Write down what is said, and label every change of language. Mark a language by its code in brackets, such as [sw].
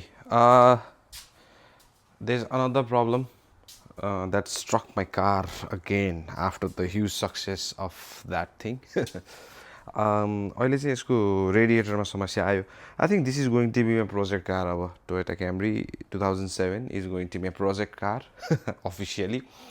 [en] Uh, there's another problem that struck my car again after the huge success of that thing. [ne] अहिले चाहिँ यसको रेडिएटरमा समस्या आयो. [en] I think this is going to be my project car अब Toyota Camry 2007 is going to be a project car officially.